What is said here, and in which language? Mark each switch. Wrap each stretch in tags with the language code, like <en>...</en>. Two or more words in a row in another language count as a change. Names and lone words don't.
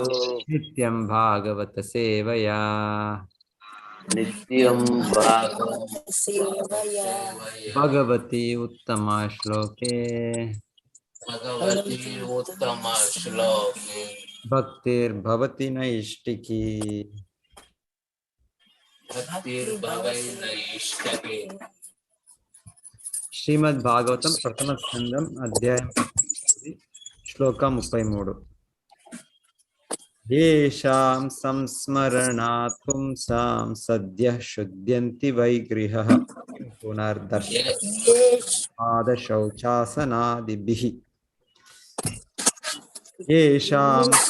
<sa>नित्यं भागवत सेवया नित्यं भगवती उत्तमा श्लोके भक्तिर्भवति नैष्टिकी।</sa> <te>శ్రీమద్ భాగవతం ప్రథమ స్కందం అధ్యాయం 18 శ్లోకం 33.</te> <sa>येषां संस्मरणात् पुंसां सद्यः शुद्ध्यन्ति वैगृहः पुनर्दर्शनादशौचासनादिभिः। येषां</sa>